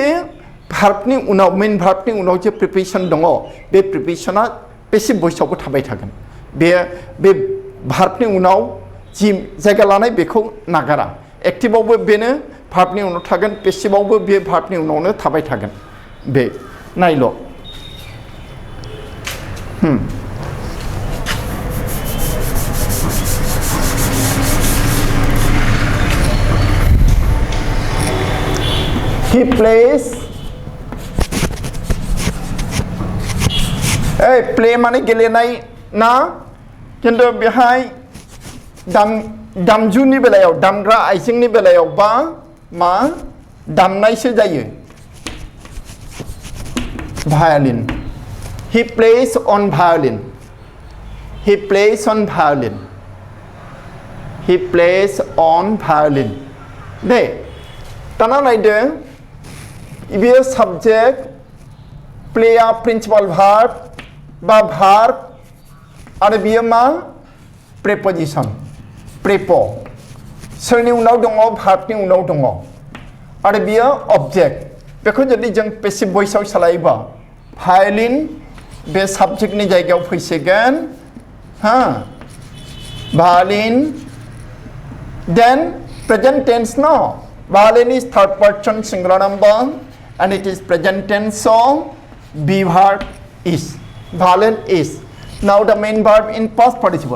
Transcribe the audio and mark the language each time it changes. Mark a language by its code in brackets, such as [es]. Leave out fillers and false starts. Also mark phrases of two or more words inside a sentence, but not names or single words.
[brx] भार्बनि उनाव मेन भार्बनि उनाव जे प्रिपोजिशन दङ बे प्रिपोजिशना पेसिभ भइसआवबो थाबाय थागोन बे भार्बनि उनाव जि जायगा लानाय बेखौ नागारा एक्टिभआवबो बेनो भार्बनि उनाव थागोन पेसिभआवबो बे भार्बनि उनावनो थाबाय थागोन बे नायल' [en] he plays [brx] प्ले माने गेलेनाय ना किन्तु बेहाय दामजुनि बेलायाव दामग्रा आइजेंनि बेलायाव मा दामनायसो जायो भायलिन [en] he plays on violin [brx] दे दाना नायदो बेयो साबजेक्ट प्लेया [en] principal verb [brx] बा भार्ब आरो बियो प्रेपोजिशन प्रेप सोरनि उनाव दङ भार्बनि उनाव दङ आरो बियो ऑब्जेक्ट बेखौ जुदि जों पेसिभ भइसआव सोलायोबा भायलिन बे साबजेक्टनि जायगायाव फैसिगोन Violin. [en] Then present tense, no. Violin is third person singular number and it is present tense, so be verb is. Violin is. Now the main verb in past participle.